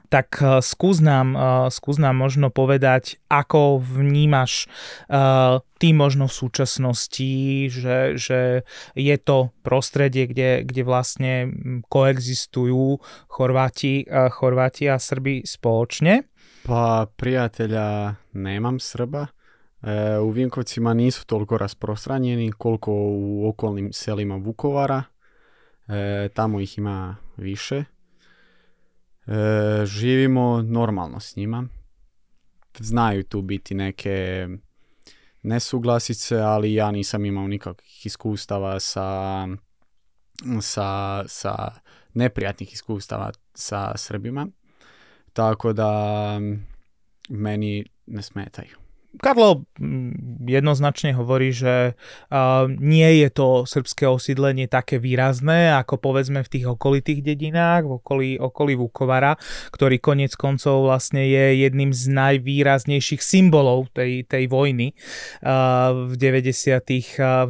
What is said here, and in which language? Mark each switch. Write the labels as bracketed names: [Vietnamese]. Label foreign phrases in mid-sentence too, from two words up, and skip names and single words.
[Slovak] Tak skús nám možno povedať, ako vnímaš ty možno v súčasnosti, že je to prostredie, kde vlastne koexistujú Chorváti a Srbi spoločne? [Croatian] Pa prijatelja nemam Srba. U Vinkovcima nisu toliko rasprostranjeni koliko u okolnim selima Vukovara. Tamo ih ima više. Živimo normalno s njima. Znaju tu biti neke nesuglasice, ali ja nisam imao nikakvih iskustava sa neprijatnih iskustava sa Srbima. Tako da meni ne smetaju. [Slovak] Karlo jednoznačne hovorí, že nie je to srbské osídlenie také výrazné, ako povedzme v tých okolitých dedinách, v okolí Vukovara, ktorý koniec koncov vlastne je jedným z najvýraznejších symbolov tej vojny v 90.